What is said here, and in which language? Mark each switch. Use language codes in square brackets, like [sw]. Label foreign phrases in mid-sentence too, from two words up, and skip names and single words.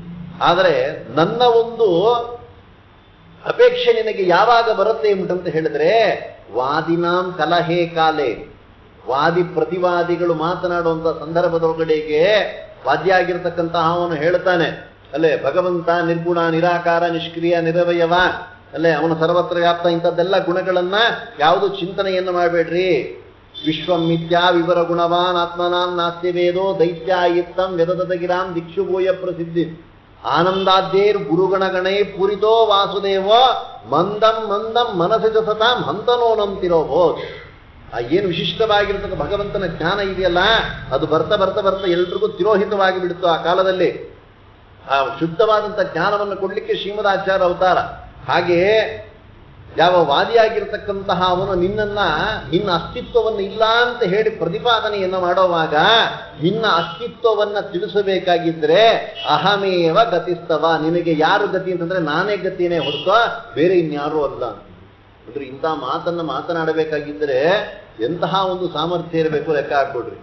[kn] ಆದರೆ ನನ್ನ ಒಂದು ಅಪೇಕ್ಷೆ ನಿನಗೆ ಯಾವಾಗ ಬರುತ್ತೆ ಎಂಬಂತ ಹೇಳಿದ್ರೆ [sa] ವಾದಿನಾಂ ಕಲಹೇ ಕಾಲೇ, [kn] ವಾದಿ ಪ್ರತಿವಾದಿಗಳು ಮಾತನಾಡುವಂತ ಸಂದರ್ಭದೊಳಗಡೆಗೆ ವಾದ್ಯ ಆಗಿರ್ತಕ್ಕಂತಹ ಅವನು ಹೇಳ್ತಾನೆ ಅಲ್ಲೇ ಭಗವಂತ ನಿರ್ಗುಣ ನಿರಾಕಾರ ನಿಷ್ಕ್ರಿಯ ನಿರವಯವ ಅಲ್ಲೇ ಅವನ ಸರ್ವತ್ರ ವ್ಯಾಪ್ತ, ಇಂಥದ್ದೆಲ್ಲ ಗುಣಗಳನ್ನ ಯಾವುದು ಚಿಂತನೆಯನ್ನು ಮಾಡಬೇಡ್ರಿ. [sa] ವಿಶ್ವಂ ಮಿಥ್ಯಾ ವಿವರ ಗುಣವಾನ್ ಆತ್ಮನಾಂ ನಾಸ್ತಿ ವೇದೋ ದೈತ್ಯಾಯಿತ್ತಂ ವೆದದಗಿರಾಂ ದಿಕ್ಷು ಭೂಯ ಪ್ರಸಿದ್ಧಿ ಆನಂದಾದ್ಯೈರ್ ಗುರುಗಣಗಣೈ ಪೂರಿತೋ ವಾಸುದೇವೋ ಮಂದಂ ಮಂದಂ ಮನಸ್ಸಿಜ ಸತಾಂ ಹಂತನೋನಂತಿರೋಬೋದು. [kn] ಆ ಏನು ವಿಶಿಷ್ಟವಾಗಿರ್ತಕ್ಕ ಭಗವಂತನ ಜ್ಞಾನ ಇದೆಯಲ್ಲ ಅದು ಬರ್ತಾ ಬರ್ತಾ ಬರ್ತಾ ಎಲ್ರಿಗೂ ತಿರೋಹಿತವಾಗಿ ಬಿಡುತ್ತೋ. ಆ ಕಾಲದಲ್ಲಿ ಆ ಶುದ್ಧವಾದಂಥ ಜ್ಞಾನವನ್ನು ಕೊಡ್ಲಿಕ್ಕೆ ಶ್ರೀಮದಾಚಾರ್ಯ ಅವತಾರ. ಹಾಗೆಯೇ ಯಾವ ವಾದಿಯಾಗಿರ್ತಕ್ಕಂತಹ ಅವನು ನಿನ್ನ ಅಸ್ತಿತ್ವವನ್ನು ಇಲ್ಲ ಅಂತ ಹೇಳಿ ಪ್ರತಿಪಾದನೆಯನ್ನು ಮಾಡೋವಾಗ ನಿನ್ನ ಅಸ್ತಿತ್ವವನ್ನು ತಿಳಿಸಬೇಕಾಗಿದ್ರೆ [sa] ಅಹಮೇವ ಗತಿಸ್ತವ, [kn] ನಿನಗೆ ಯಾರು ಗತಿ ಅಂತಂದ್ರೆ ನಾನೇ ಗತಿನೇ ಹೊರತು ಬೇರೆ ಇನ್ಯಾರೂ ಅಲ್ಲ ಅಂದ್ರೆ ಇಂಥ ಮಾತನ್ನ ಮಾತನಾಡಬೇಕಾಗಿದ್ದರೆ ಎಂತಹ ಒಂದು ಸಾಮರ್ಥ್ಯ ಇರಬೇಕು ಲೆಕ್ಕ ಹಾಕೊಡ್ರಿ.